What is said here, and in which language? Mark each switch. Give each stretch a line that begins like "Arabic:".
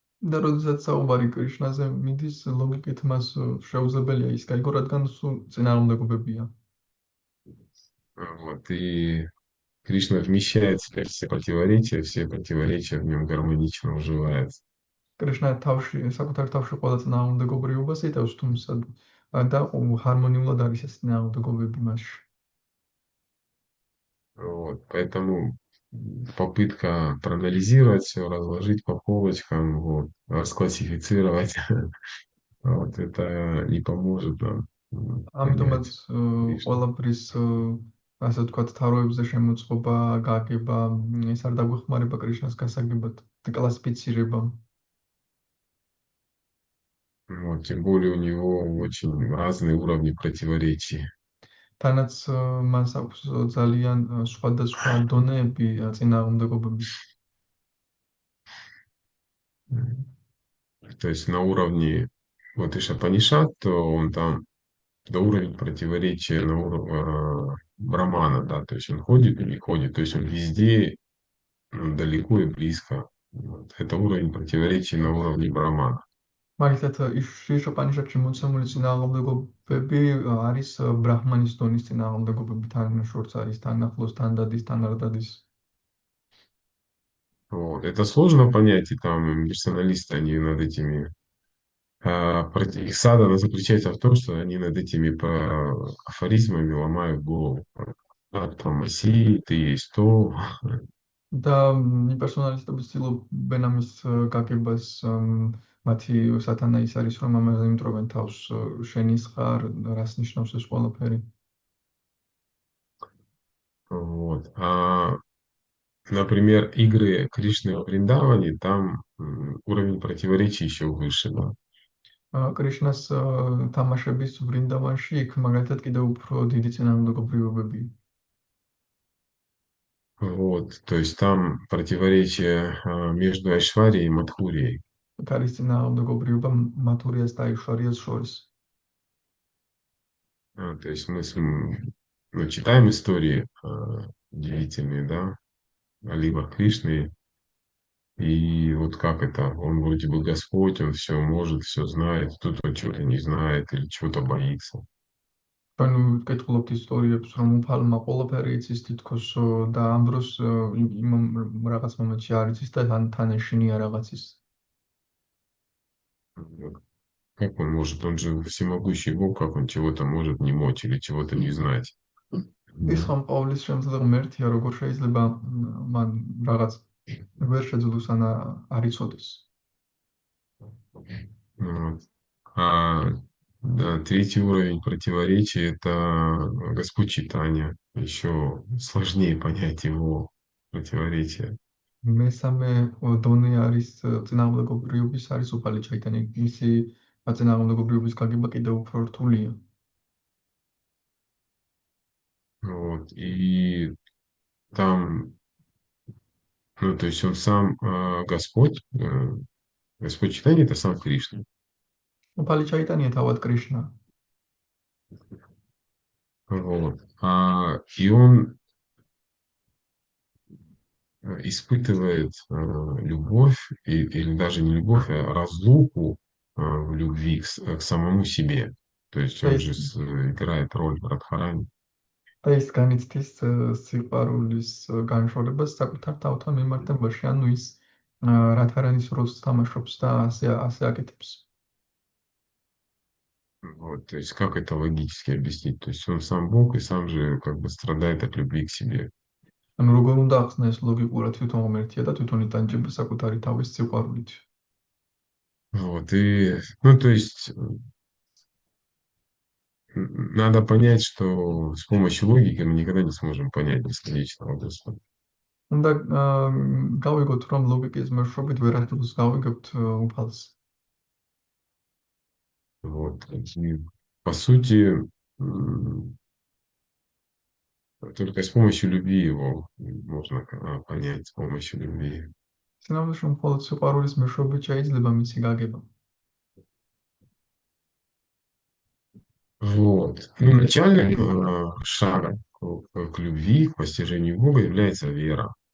Georgian: და როდესაც საუბარი კრიშნაზე მიდის, ლოგიკით მას შეუძლებელია ის გაიგო, რადგან სულ წინააღმდეგობებია.
Russian: Вот. И Кришна вмещает в себя все противоречия в нем гармонично уживаются.
Georgian: კრიშნა საკუთარ თავში ყველა წინააღმდეგობრივობას იტევს, თუმცა და ჰარმონიულად არის ეს წინააღმდეგობები მასში.
Russian: Вот. Поэтому попытка проанализировать все, разложить по полочкам, вот, расклассифицировать, вот, это не поможет нам
Georgian: ამიტომაც
Russian: понять.
Georgian: ყველაფრის ასე ვთქვათ თაროებზე შემოწყობა, გაგება, ეს არ დაგვეხმარება კრიშნას გასაგებად, კლასიფიცირებამ.
Russian: Вот, тем более у него очень разные уровни противоречий.
Georgian: თანაც მას აქვს ძალიან სხვადასხვა დონეები წინააღმდეგობების.
Russian: То есть на уровне вот Ишапанишат, то он там до уровня противоречия на уровне Брамана, да, то есть он ходит и не ходит, то есть он везде далеко и близко. Вот. Это уровень противоречий на уровне Брамана.
Georgian: მაგალითად შიშოპანიშატში მოცემული წინააღმდეგობები არის ბრაჰმანის დონის წინააღმდეგობები, თან შორს არის, თან ახლოს, თან დადის, თან არ დადის.
Russian: Вот. Это сложно понять, и там персоналисты, они над этими их садхана заключается в том, что они над этими афоризмами ломают голову. Атмаси, ты есть то.
Georgian: და პერსონალისტები ცდილობენ ამის გაგებას, მათი სათანა ის არის, რომ ამაზე იმტრობენ თავს შენის ხარ, რას ნიშნავს ეს ყველაფერი.
Russian: Вот. Например, игры Кришны в Вриндаване, там уровень противоречий еще выше, да.
Georgian: კრიშნას თამაშების ვრინდავანში იქ მაგალითად კიდევ უფრო დიდი წინააღმდეგობრივობებია.
Russian: Вот. То есть там противоречие между Айшварией и Мадхурией.
Georgian: იქ არის წინააღმდეგობრივობა მათურიას და აიშვარიას შორის.
Russian: То есть мы ну, читаем истории удивительные, да, о ливах Кришны. И вот как это, он вроде бы Господь, он все может, все знает, тут он чего-то не знает или чего-то боится.
Georgian: ჩვენ ვკითხულობთ ისტორიებს, რომ უფალმა ყველაფერი იცის თითქოს და ამ დროს რაღაც მომენტში არ იცის და თან ეშინია რაღაცის.
Russian: Вот. Как он может, он же всемогущий Бог, как он чего-то может не мочь или чего-то не знать.
Georgian: ის ხომ პავლეს შემძლე ღმერთია, როგორ შეიძლება მან რაღაც ვერ შეძლოს ან არ იცოდეს.
Russian: Вот. Да, третий уровень противоречия – это Господь Чайтанья. Еще сложнее понять его противоречия.
Georgian: მესამე დონე არის წინააღმდეგობრივობის არის უფალი ჩაიტანია. მისი წინააღმდეგობრივობის გაგება კიდევ უფრო რთულია.
Russian: Вот. И там, ну, то есть он сам Господь, Господь Чайтанья – это сам Кришна.
Georgian: უფალი ჩაიტანია თავად კრიშნა.
Russian: Вот. И он испытывает любовь, или даже не любовь, а разлуку в любви к самому себе. То есть он же играет роль Радхарани.
Georgian: და ის განიცდის სიყვარულის განშორებას საკუთარ თავთან მიმართებაში, ანუ ის რადჰარანის როლს თამაშობს და ასე აკეთებს.
Russian: Вот, то есть как это логически объяснить? То есть он сам Бог и сам же как бы страдает от любви к себе.
Georgian: ანუ როგორ უნდა ახსნა ეს ლოგიკურად თვითონ ღმერთია და თვითონ იტანჯება საკუთარი თავის სიყვარულით.
Russian: Вот, и, ну, то есть надо понять, что с помощью логики мы никогда не сможем понять бесконечного Господа.
Georgian: უნდა გავიგოთ, რომ ლოგიკის მეშვეობით ვერასდროს გავიგებთ უფალს.
Russian: Вот, и, по сути, только с помощью любви его можно понять, с помощью любви.
Georgian: სინამდვილეში მხოლოდ სიყვარულის მეშვეობით შეიძლება მისი გაგება.
Russian: Вот. Ну, начальным шагом к любви, к постижению Бога является вера.